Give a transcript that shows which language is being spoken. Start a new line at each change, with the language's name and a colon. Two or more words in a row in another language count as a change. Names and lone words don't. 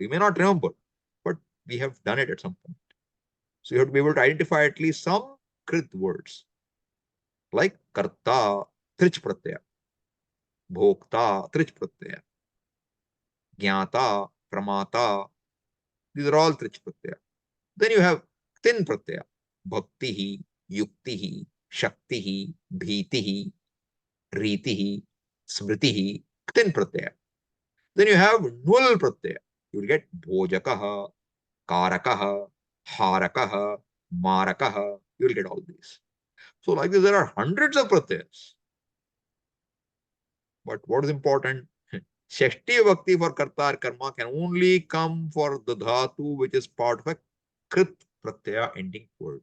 English: You may not remember, but we have done it at some point. So you have to be able to identify at least some Krit words.
Sanskrit: Like Karta, Trich Pratyaya. Bhokta, Trich Pratyaya. Jnata, Pramata.
English: These are all
Sanskrit: Trich Pratyaya.
English: Then you have
Sanskrit: Tin Pratyaya. Bhaktihi, Yuktihi, Shaktihi, Bhitihi, Ritihi, Smritihi, Tin Pratyaya.
English: Then you have
Sanskrit: Nul Pratyaya.
English: You will get
Sanskrit: Bhojakaha, Karakaha, Harakaha, Marakaha.
English: You will get all these. So like this, there are hundreds of pratyayas. But what is important?
Sanskrit: Shashti Bhakti
English: for Karta or Karma can only come for the dhatu which is part of a
Sanskrit: Krit Pratyaya
English: ending word.